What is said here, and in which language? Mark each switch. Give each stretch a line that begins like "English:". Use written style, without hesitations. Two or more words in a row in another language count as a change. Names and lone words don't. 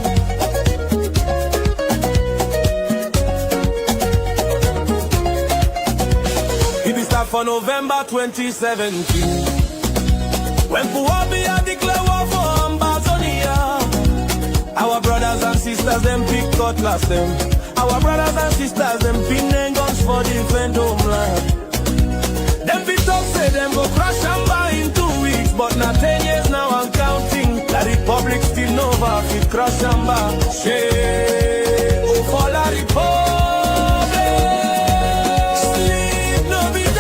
Cameroon Pidgin: For November 2017, when Biya declared war for Ambazonia, our brothers and sisters them pick cutlass them. Our brothers and sisters them pin them guns for defend homeland. Them be talk say them go crash Amba in 2 weeks, but not 10 years now I'm counting. The Republic still nova fit crash Amba. Shame, oh for La Republic, sleep no